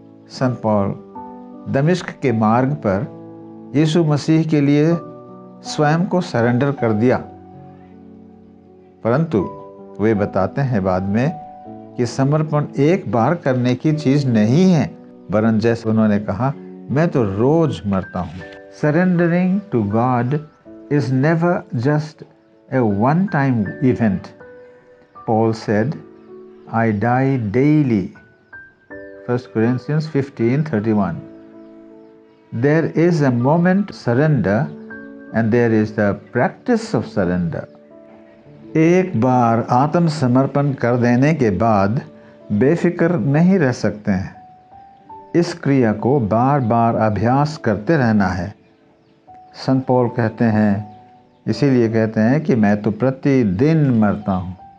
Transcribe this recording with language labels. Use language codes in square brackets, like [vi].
[hi] संत पौल दमिश्क के मार्ग पर यीशु मसीह के लिए स्वयं को सरेंडर कर दिया, परंतु वे बताते हैं बाद में कि समर्पण एक बार करने की चीज नहीं है, वरन जैसे उन्होंने कहा, मैं तो रोज मरता हूँ। [en] Surrendering to God is never just a one time event. Paul said, I die daily, 1 Corinthians 15:31. There is a moment surrender and there is the practice of surrender. [hi] एक बार आत्मसमर्पण कर देने के बाद बेफिक्र नहीं रह सकते हैं। इस क्रिया को बार बार अभ्यास करते रहना है। संत पौल कहते हैं, इसीलिए कहते हैं कि मैं तो प्रतिदिन मरता हूँ।